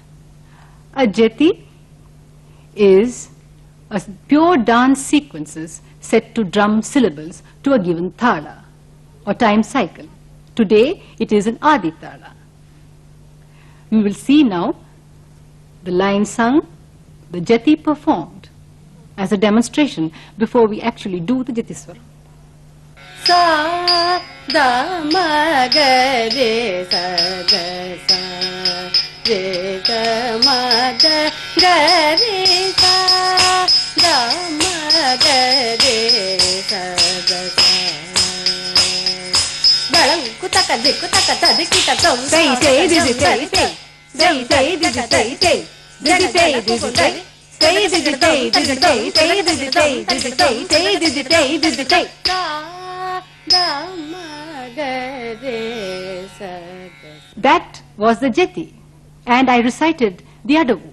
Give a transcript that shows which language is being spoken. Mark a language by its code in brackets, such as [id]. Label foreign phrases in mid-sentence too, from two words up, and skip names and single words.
[en] A Jethi is a pure dance sequences set to drum syllables to a given thala or time cycle. Today it is an Adi thala. We will see now the line sung, the Jethi performed as a demonstration before we actually do the Jethi Swaram. Sa da ma ga re sa ga sa re ga ma da ga re sa da ma ga re sa ga sa balang kutaka ta dikita tom Say did That was the Jethi, and I recited the Adavu.